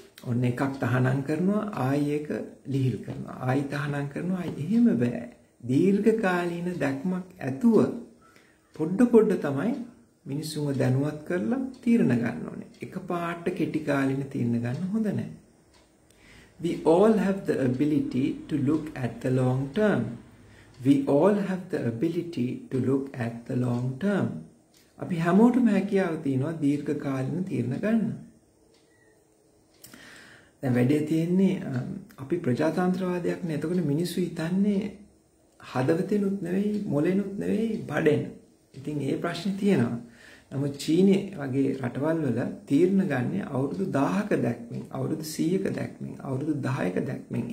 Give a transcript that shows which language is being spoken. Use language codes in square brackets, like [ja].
[si] ඔන්න එකක් තහනම් කරනවා, ආයි එක ලිහිල් කරනවා. ආයි තහනම් කරනවා, ආයි එහෙම බෑ. දීර්ඝ කාලීන දැක්මක් ඇතුව පොඩ තමයි මිනිස්සුන්ව දැනුවත් කරලා තීරණ ගන්න ඕනේ. එකපාරට කෙටි කාලීන තීරණ ගන්න හොඳ නැහැ. [en] We all have the ability to look at the long term. We all have the ability to look at the long term. [si] අපි හැමෝටම හැකියාව තියෙනවා දීර්ඝ කාලීන තීරණ ගන්න. දැන් වැඩේ තියෙන්නේ අපි ප්‍රජාතන්ත්‍රවාදයක් නේ. එතකොට මිනිස්සු හිතන්නේ හදවතෙනුත් නෙවෙයි, මොලෙනුත් නෙවෙයි, බඩෙන්. ඉතින් ඒ ප්‍රශ්නේ තියෙනවා. නමුත් චීනේ වගේ රටවල් වල තීරණ ගන්න අවුරුදු 1000ක දැක්මින්, අවුරුදු 100ක දැක්මින්, අවුරුදු 10ක දැක්මින්.